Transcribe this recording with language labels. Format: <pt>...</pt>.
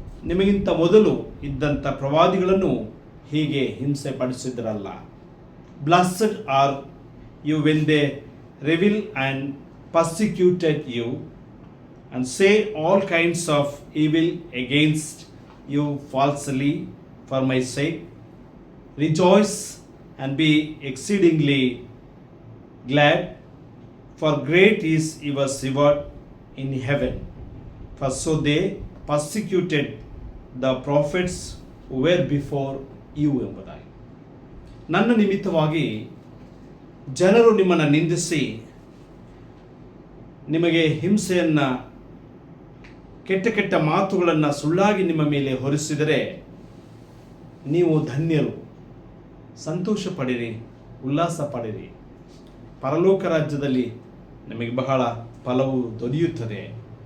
<kn>ನಿಮಗಿಂತ ಮೊದಲು ಇದ್ದಂಥ ಪ್ರವಾದಿಗಳನ್ನು ಹೀಗೆ ಹಿಂಸೆ ಪಡಿಸಿದ್ರಲ್ಲ.</kn> <en>Blessed are you when they revile and persecuted you and say all kinds of evil against you falsely for my sake. Rejoice and be exceedingly glad, for great is your reward in heaven. For so they persecuted the prophets who were before you</en> <kn>ಎಂಬುದಾಗಿ. ನನ್ನ ನಿಮಿತ್ತವಾಗಿ ಜನರು ನಿಮ್ಮನ್ನು ನಿಂದಿಸಿ, ನಿಮಗೆ ಹಿಂಸೆಯನ್ನು, ಕೆಟ್ಟ ಕೆಟ್ಟ ಮಾತುಗಳನ್ನು ಸುಳ್ಳಾಗಿ ನಿಮ್ಮ ಮೇಲೆ ಹೊರಿಸಿದರೆ ನೀವು ಧನ್ಯರು. ಸಂತೋಷ ಪಡಿರಿ, ಉಲ್ಲಾಸ ಪಡಿರಿ. ಪರಲೋಕ ರಾಜ್ಯದಲ್ಲಿ ನಿಮಗೆ ಬಹಳ ಫಲವು ದೊರೆಯುತ್ತದೆ.</kn>